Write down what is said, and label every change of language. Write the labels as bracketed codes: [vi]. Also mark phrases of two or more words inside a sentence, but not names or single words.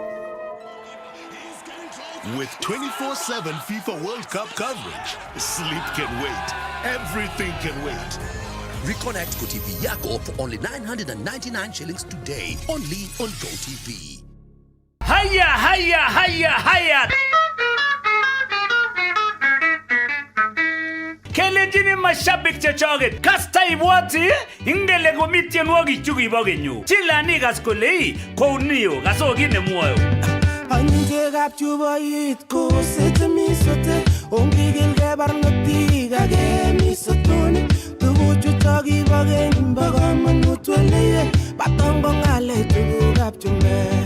[en] With 24/7 FIFA World Cup coverage, sleep can wait. Everything can wait. Reconnect GoTV Yako for only 999 shillings today. Only on GoTV. Haya! [kln] Kelejini mashabik chechoget kasta ibwati ingele komi tienwogik chukibo kenyu chilani kas kole kounio kasoki nemwoyo Anjekab chuboit ko setemi sote ongigilge barnotik age mi sotoni tuguchu chokibo keny bo kamanut weleye batongo ngale tugukab chume.